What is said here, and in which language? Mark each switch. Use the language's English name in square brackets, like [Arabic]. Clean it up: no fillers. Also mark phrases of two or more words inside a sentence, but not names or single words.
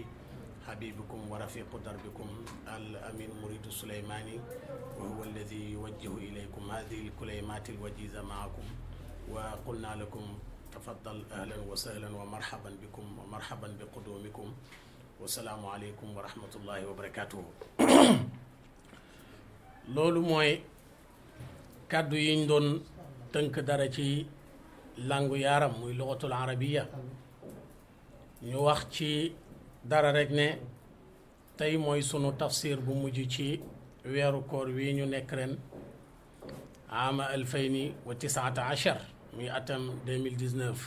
[Arabic] حبيبكم ورفيق دربكم الأمين مريد السليماني، وهو الذي يوجه إليكم هذه الكلمات الوجيزة معكم. وقلنا لكم تفضل أهلا وسهلا ومرحبا بكم ومرحبا بقدومكم، والسلام عليكم ورحمة الله وبركاته. [Wolof] loolu mooy kàddu yiñ doon tënk dara ci langu yaaram muy [Arabic] لغة العربية. [Wolof] ñu wax ci dara rek ne tey mooy sunu tafsir bu mujj ci weeru koor wi ñu nekk ren ama 2019 muy atam 2019.